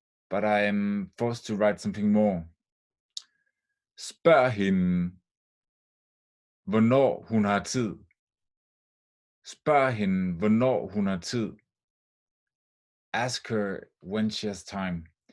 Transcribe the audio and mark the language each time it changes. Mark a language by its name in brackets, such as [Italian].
[English] But I am forced to write something more. [Danish] Spørg hende, hvornår hun har tid. Spørg hende, hvornår hun har tid. [English] Ask her when she has time.